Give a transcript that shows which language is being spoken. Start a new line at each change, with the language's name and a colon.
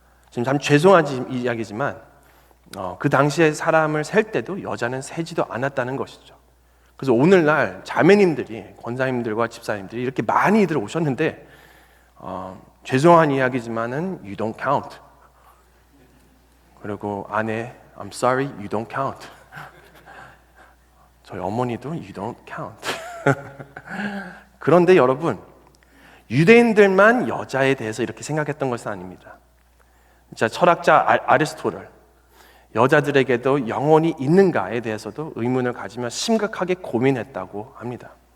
Korean: 지금 참 죄송한 이야기지만 그 당시에 사람을 셀 때도 여자는 세지도 않았다는 것이죠. 그래서 오늘날 자매님들이, 권사님들과 집사님들이 이렇게 많이들 오셨는데 죄송한 이야기지만은 you don't count.
English: 그리고 아내, I'm sorry, you don't count. 저희 어머니도 you don't count.
Korean: 그런데 여러분, 유대인들만 여자에 대해서 이렇게 생각했던 것은 아닙니다. 자, 철학자 아리스토텔, 여자들에게도 영혼이 있는가에 대해서도 의문을 가지며 심각하게 고민했다고 합니다.